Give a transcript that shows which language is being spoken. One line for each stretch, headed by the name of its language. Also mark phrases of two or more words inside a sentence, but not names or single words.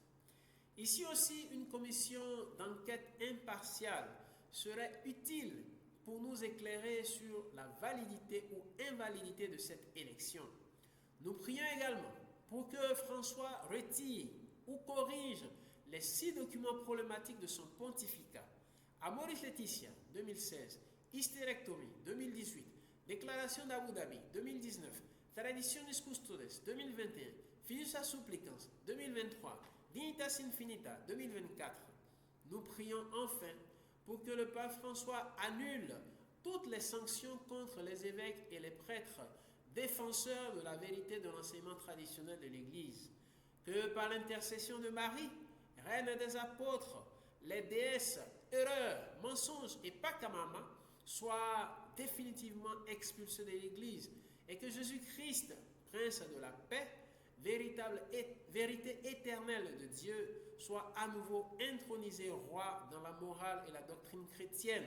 French: Ici aussi, une commission d'enquête impartiale serait utile pour nous éclairer sur la validité ou invalidité de cette élection. Nous prions également pour que François retire ou corrige les 6 documents problématiques de son pontificat. Amoris Laetitia 2016, Hysterectomie 2018, Déclaration d'Abu Dhabi 2019, Traditionis Custodes 2021, Fiducia Supplicans 2023, Dignitas Infinita 2024. Nous prions enfin pour que le pape François annule toutes les sanctions contre les évêques et les prêtres défenseurs de la vérité de l'enseignement traditionnel de l'Église. Que par l'intercession de Marie, reine des apôtres, les déesses, erreurs, mensonges et Pachamama soient définitivement expulsés de l'Église et que Jésus-Christ, Prince de la paix, véritable vérité éternelle de Dieu, soit à nouveau intronisé roi dans la morale et la doctrine chrétienne.